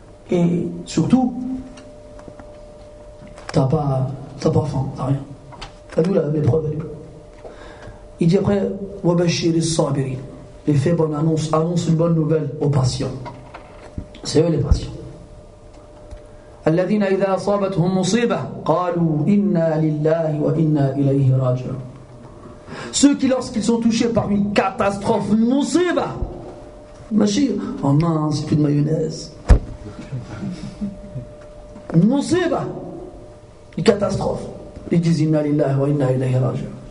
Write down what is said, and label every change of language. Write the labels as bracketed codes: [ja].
[fr] Et surtout, t'as pas faim, t'as rien. T'as d'où l'épreuve, elle est. Il dit après, [ar] Wabashir as-sabirin. [fr] Et fait bonne annonce une bonne nouvelle aux patients. C'est eux les patients. [ar] الذين إذا أصابتهم مصيبة قالوا إنا لله وإنا إليه راجعون. [fr] Ceux qui, lorsqu'ils sont touchés par une catastrophe, musiba, machir, oh mince, c'est plus de mayonnaise. Musiba, une catastrophe. Ils disent [ar] Inna lillahi wa inna ilayhi raji'un.